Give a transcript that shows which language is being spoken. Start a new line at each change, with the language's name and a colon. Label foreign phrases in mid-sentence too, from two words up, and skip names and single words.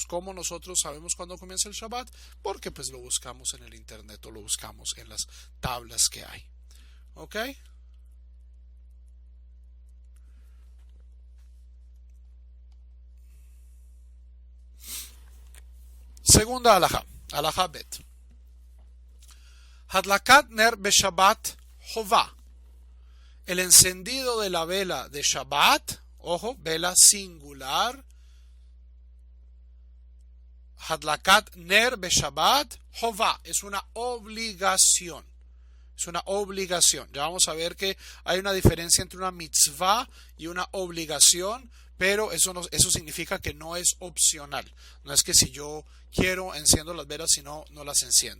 Spanish: ¿Cómo nosotros sabemos cuándo comienza el Shabbat? Porque pues lo buscamos en el internet o lo buscamos en las tablas que hay. ¿Ok? Segunda alajá,
Hebrew: הלכה ב. הדלקת נר בשבת חובה.
Spanish: El encendido de la vela de Shabbat, ojo, vela singular.
Hebrew: הדלקת נר בשבת חובה.
Spanish: Es una obligación. Es una obligación. Ya vamos a ver que hay una diferencia entre una mitzvah y una obligación, pero eso significa que no es opcional. No es que si yo quiero enciendo las velas, si no, no las enciendo.